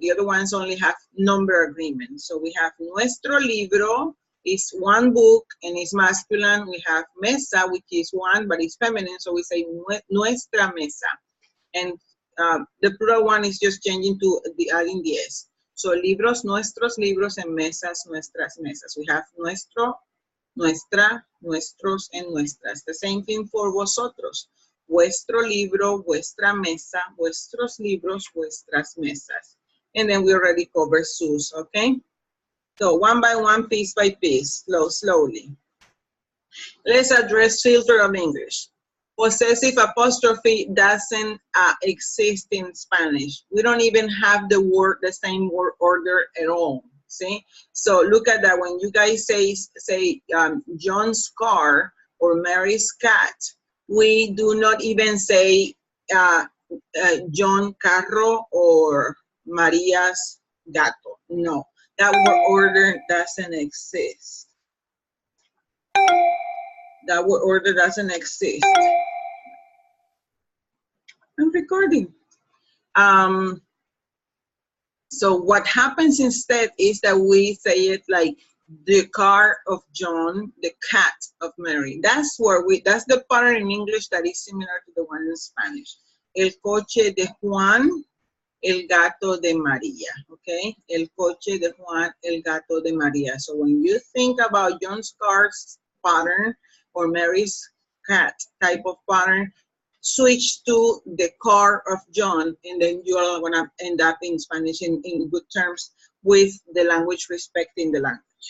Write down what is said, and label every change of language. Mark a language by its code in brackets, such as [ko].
[en] The other ones only have number agreement. So we have nuestro libro is 1 book and it's masculine. We have mesa, which is 1 but it's feminine, so we say nuestra mesa. And the plural one is just changing to adding the s. [es] So libros, nuestros libros, and mesas, nuestras mesas. We have nuestro, nuestra, nuestros, and nuestras. The same thing for vosotros. Vuestro libro, vuestra mesa, vuestros libros, vuestras mesas. [en] And then we already covered sus, okay? So one by one, piece by piece, slowly. Let's address filter of English. Possessive apostrophe doesn't exist in Spanish. We don't even have the same word order at all. See? So look at that. When you guys say John's car or Mary's cat, we do not even say John carro or Maria's gato. No, that word order doesn't exist. That word order doesn't exist. I'm recording. So what happens instead is that we say it like the car of John, the cat of Mary. That's the pattern in English that is similar to the one in Spanish. [es] El coche de Juan, el gato de María, okay? El coche de Juan, el gato de María. [en] So when you think about John's car's pattern or Mary's cat type of pattern, switch to the car of John, and then you are going to end up in Spanish in good terms with the language, respecting the language.